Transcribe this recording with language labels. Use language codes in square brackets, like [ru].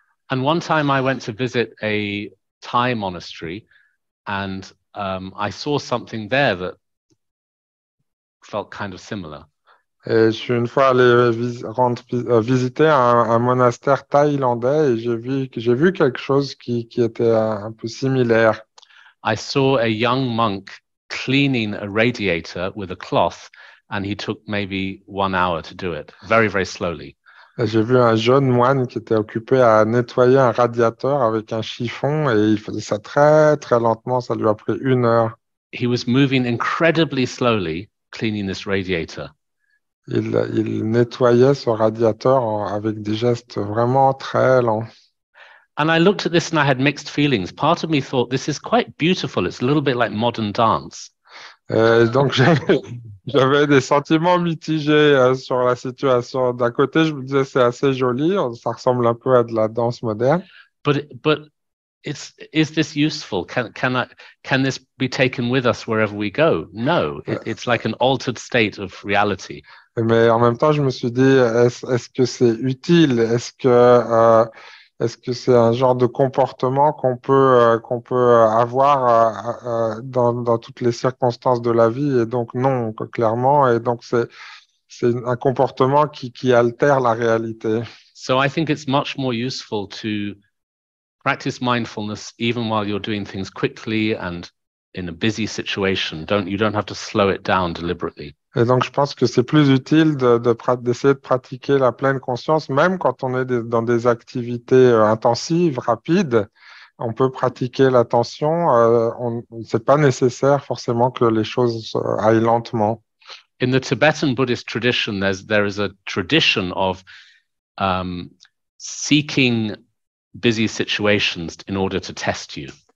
[en] And one time I went to visit a Thai monastery and I saw something there that felt kind of similar. [fr] Et je suis une fois allé visiter un monastère thaïlandais et j'ai vu quelque chose qui était un peu similaire. [en] I saw a young monk cleaning a radiator with a cloth, and he took maybe 1 hour to do it, very, very slowly. [fr] J'ai vu un jeune moine qui était occupé à nettoyer un radiateur avec un chiffon et il faisait ça très, très lentement. Ça lui a pris 1 heure. [en] He was moving incredibly slowly, cleaning this radiator. [fr] Il nettoyait ce radiateur avec des gestes vraiment très lents. [en] And I looked at this and I had mixed feelings. Part of me thought, this is quite beautiful. It's a little bit like modern dance. [fr] Donc, j'avais des sentiments mitigés sur la situation. D'un côté, je me disais, c'est assez joli. Ça ressemble un peu à de la danse moderne. [en] But is this useful? Can this be taken with us wherever we go? No, it's like an altered state of reality. [fr] Mais en même temps, je me suis dit, est-ce que c'est utile? Est-ce que c'est un genre de comportement qu'on peut avoir dans toutes les circonstances de la vie? Et donc, non, clairement. Et donc, c'est un comportement qui altère la réalité. [en] So I think it's much more useful to practice mindfulness even while you're doing things quickly and in a busy situation. You don't have to slow it down deliberately. [fr] Et donc, je pense que c'est plus utile d'essayer de pratiquer la pleine conscience, même quand on est dans des activités intensives, rapides. On peut pratiquer l'attention. C'est pas nécessaire forcément que les choses aillent lentement. [en] In the Tibetan Buddhist tradition, there is a tradition of seeking busy situations in order to test you.